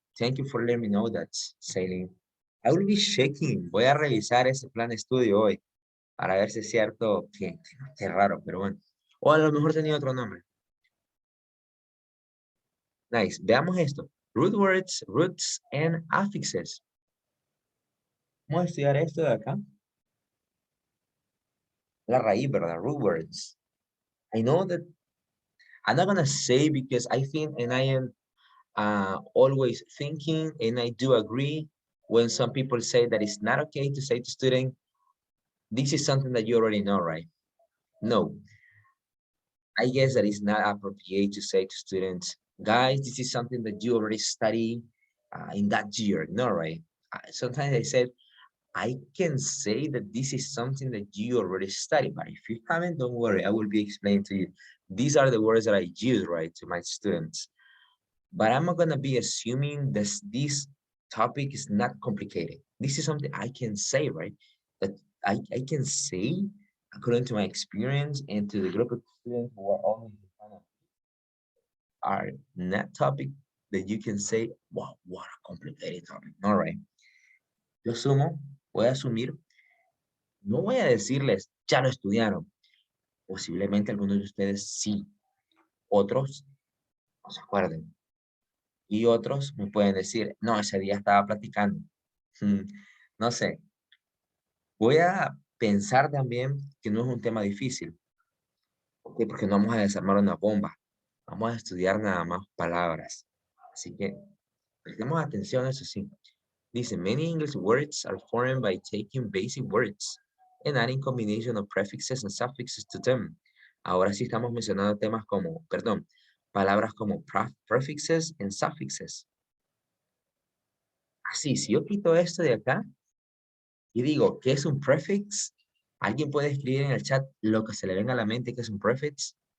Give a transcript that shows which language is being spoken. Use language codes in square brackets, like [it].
[en] Thank you for letting me know that, Celine. I will be checking. [es] Voy a revisar ese plan de estudio hoy para ver si es cierto que es raro, pero bueno. O a lo mejor tenía otro nombre. [en] Nice. [es] Veamos esto. [en] Root words, roots, and affixes. [es] Vamos a estudiar esto de acá. La raíz, ¿verdad? [en] Root words. I know that I'm not going to say because I think and I am always thinking, and I do agree when some people say that it's not okay to say to student, this is something that you already know, right? No. I guess that it's not appropriate to say to students, guys, this is something that you already study in that year. No, right? Sometimes I said, I can say that this is something that you already study, but if you haven't, don't worry, I will be explaining to you. These are the words that I use, right, to my students. But I'm not going to be assuming that this topic is not complicated. This is something I can say, right? That I can say, according to my experience and to the group of students who are always in front of me, are not topic that you can say, wow, what a complicated topic. All right. [es] Yo asumo, voy a asumir, no voy a decirles, ya lo estudiaron. Posiblemente algunos de ustedes sí. Otros no se acuerden. Y otros me pueden decir, no, ese día estaba platicando. No sé. Voy a pensar también que no es un tema difícil. ¿Por qué? Porque no vamos a desarmar una bomba. Vamos a estudiar nada más palabras. Así que prestemos atención, eso sí. Dice, [en] many English words are formed by taking basic words and adding combination of prefixes and suffixes to them. [es] Ahora sí estamos mencionando temas como, perdón, palabras como [en] prefixes and suffixes. [es] Así, si yo quito esto de acá y digo, ¿qué es un prefix? ¿Alguien puede escribir en el chat lo que se le venga a la mente que es un prefix?